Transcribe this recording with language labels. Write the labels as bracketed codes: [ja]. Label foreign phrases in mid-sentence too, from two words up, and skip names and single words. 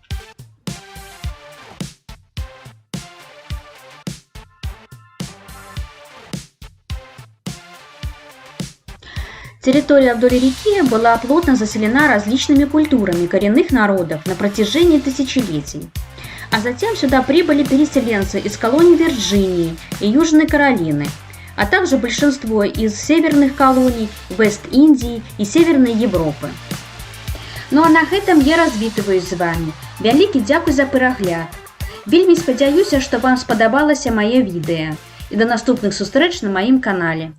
[ru] Территория вдоль реки была плотно заселена различными культурами коренных народов на протяжении тысячелетий. А затем сюда прибыли переселенцы из колоний Вирджинии и Южной Каролины, а также большинство из северных колоний Вест-Индии и Северной Европы. Ну а на этом я [uk] розвітуюсь з вами. Великий дякую за перегляд. Вельми сподіваюся, що вам сподобалося моє відео. І до наступних зустріч на моїм каналі.